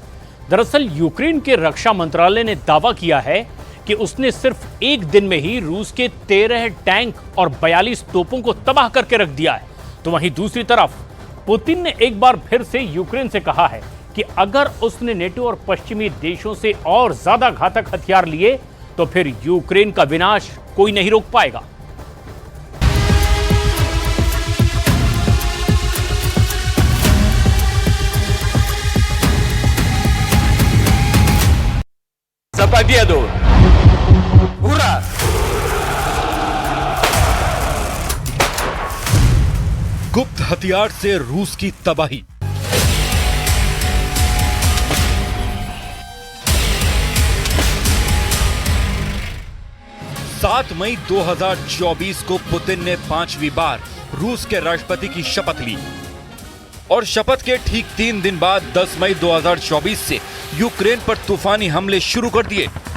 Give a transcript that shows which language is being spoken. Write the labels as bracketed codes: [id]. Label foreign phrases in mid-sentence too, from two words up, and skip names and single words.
[hi] दरअसल यूक्रेन के रक्षा मंत्रालय ने दावा किया है कि उसने सिर्फ एक दिन में ही रूस के 13 टैंक और 42 तोपों को तबाह करके रख दिया है। तो वहीं दूसरी तरफ पुतिन ने एक बार फिर से यूक्रेन से कहा है कि अगर उसने नेटो और पश्चिमी देशों से और ज्यादा घातक हथियार लिए तो फिर यूक्रेन का विनाश कोई नहीं रोक पाएगा। [ru] За победу! Ура! [hi] गुप्त हथियार से रूस की तबाही। सात मई 2024 को पुतिन ने 5वीं बार रूस के राष्ट्रपति की शपथ ली और शपथ के ठीक 3 दिन बाद 10 मई 2024 से यूक्रेन पर तूफानी हमले शुरू कर दिए।